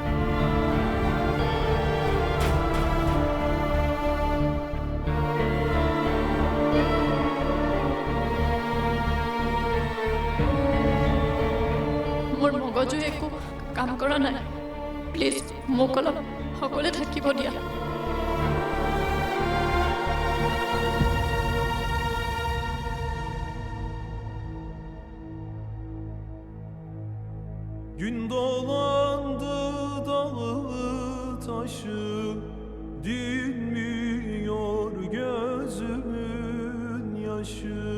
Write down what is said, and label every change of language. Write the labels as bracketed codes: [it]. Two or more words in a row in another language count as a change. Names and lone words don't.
[as] মোৰ মগজু একো কাম কৰা নাই প্লিজ মোক অলপ সকলোৱে থাকিব দিয়া [tr] Gün dolandı dağı taşı dinmiyor gözümün yaşı